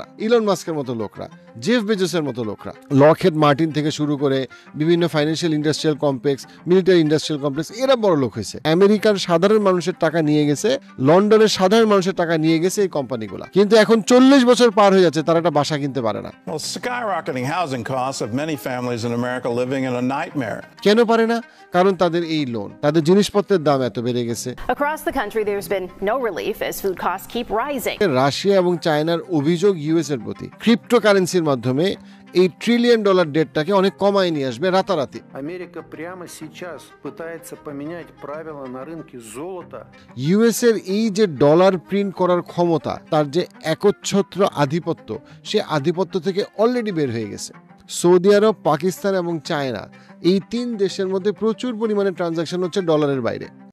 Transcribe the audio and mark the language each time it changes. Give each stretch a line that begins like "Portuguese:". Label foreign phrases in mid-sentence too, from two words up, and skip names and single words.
Bangla: ইলন মাস্কের মতো লোকরা, জেফ বেজোসের মতো লোকরা, লকহেড মার্টিন থেকে শুরু করে বিভিন্ন
English: financial industrial complex, military industrial complex,
Bangla: এরা বড় লোক হয়েছে। আমেরিকার সাধারণ মানুষের টাকা নিয়ে গেছে, লন্ডনের সাধারণ মানুষের টাকা নিয়ে গেছে এই কোম্পানিগুলো। কিন্তু এখন 40 বছর পার হয়ে যাচ্ছে, তারা একটা বাসা কিনতে পারে না।
English: Well, skyrocketing housing costs have many families in America living in a nightmare.
Bangla: কেন পারে না? কারণ তাদের এই লোন, তাদের জিনিসপত্রের দাম এত বেড়ে গেছে।
English: Across the country, there's been no relief as food costs keep rising.
Bangla: রাশিয়া এবং চায়নার অভিযোগ ইউএস এর প্রতি ক্রিপ্টোকারেন্সির মাধ্যমে এই $1
English: trillion debt
Bangla: অনেক কমায় নিয়ে আসবে রাতারাতি।
Russian: Америка прямо сейчас пытается поменять правила на рынке золота.
Bangla: ইউএস এর এই যে ডলার প্রিন্ট করার ক্ষমতা, তার যে একচ্ছত্র আধিপত্য, সে আধিপত্য থেকে অলরেডি বের হয়ে গেছে। সৌদি আরব, পাকিস্তান এবং চায়না, এই 3 দেশের মধ্যে প্রচুর পরিমাণে ট্রানজাকশন হচ্ছে ডলারের বাইরে।